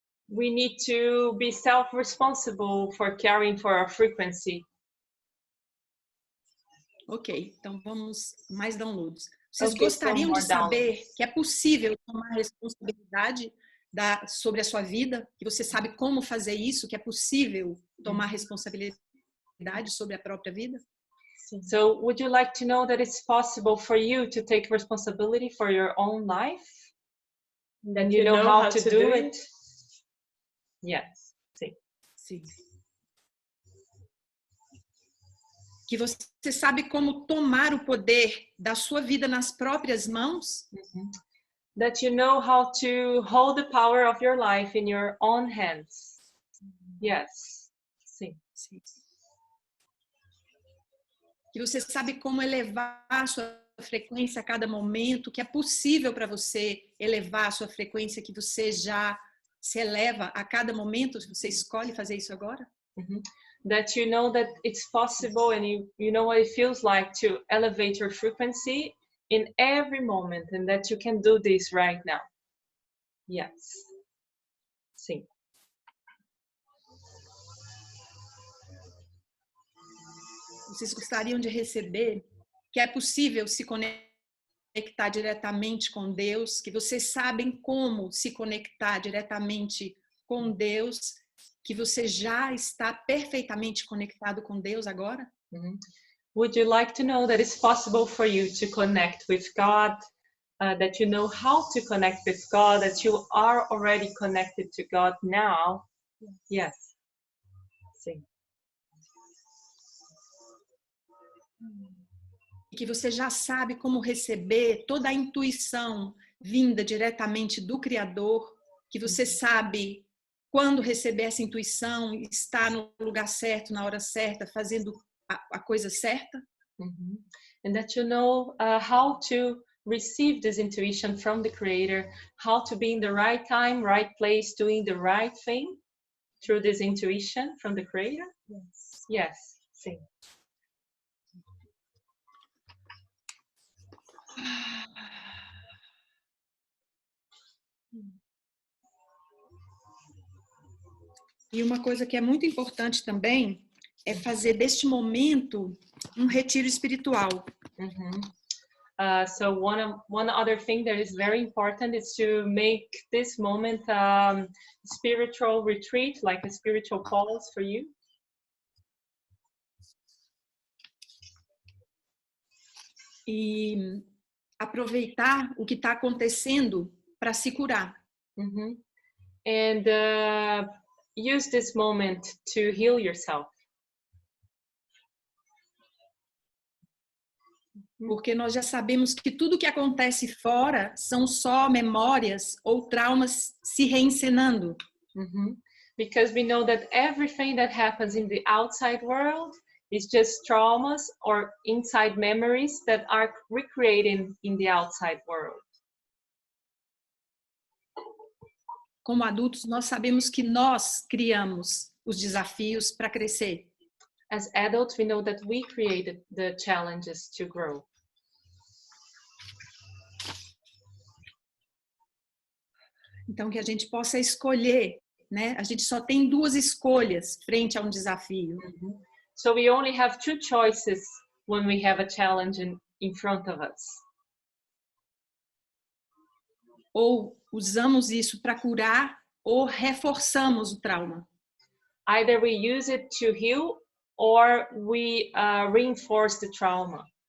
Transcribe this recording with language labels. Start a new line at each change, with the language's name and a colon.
English: We need to be self-responsible for caring for our frequency.
Portuguese: Ok, então vamos mais downloads. Vocês
English: Okay,
Portuguese: gostariam de saber
English: downloads.
Portuguese: que é possível tomar responsabilidade sobre a sua vida? Que você sabe como fazer isso? Que é possível tomar responsabilidade sobre a própria vida?
English: So would you like to know that it's possible for you to take responsibility for your own life? And you know how to do it? Yes.
Portuguese: Sim. Sim. Que você sabe como tomar o poder da sua vida nas próprias mãos?
English: That you know how to hold the power of your life in your own hands. Yes.
Portuguese: Sim. Sim. Que você sabe como elevar a sua frequência a cada momento, que é possível para você elevar a sua frequência, que você já se eleva a cada momento, se você escolhe fazer isso agora.
English: That you know that it's possible, and you know what it feels like to elevate your frequency in every moment, and that you can do this right now. Yes.
Portuguese: Sim. Vocês gostariam de receber que é possível se conectar diretamente com Deus, que vocês sabem como se conectar diretamente com Deus, que você já está perfeitamente conectado com Deus agora?
English: Would you like to know that it's possible for you to connect with God, that you know how to connect with God, that you are already connected to God now? Yes.
Portuguese: Sim. E que você já sabe como receber toda a intuição vinda diretamente do Criador, que você sabe quando receber essa intuição, estar no lugar certo, na hora certa, fazendo a coisa certa.
English: And that you know how to receive this intuition from the Creator, how to be in the right time, right place, doing the right thing through this intuition from the Creator? Yes. Yes.
Portuguese: Sim. E uma coisa que é muito importante também é fazer deste momento um retiro espiritual.
English: So one other thing that is very important is to make this moment spiritual retreat, like a spiritual pause for you.
Portuguese: E aproveitar o que está acontecendo para se curar.
English: And use this moment to heal yourself.
Portuguese: Porque nós já sabemos que tudo que acontece fora são só memórias ou traumas se reencenando.
English: Because we know that everything that happens in the outside world is just traumas or inside memories that are recreated in the outside world.
Portuguese: Como adultos, nós sabemos que nós criamos os desafios para crescer.
English: As adults, we know that we created the challenges to grow.
Portuguese: Então, que a gente possa escolher, né? A gente só tem duas escolhas frente a um desafio.
English: So we only have two choices when we have a challenge in front of us.
Portuguese: Ou usamos isso para curar ou reforçamos o trauma.
English: Either we use it to heal or we reinforce the trauma.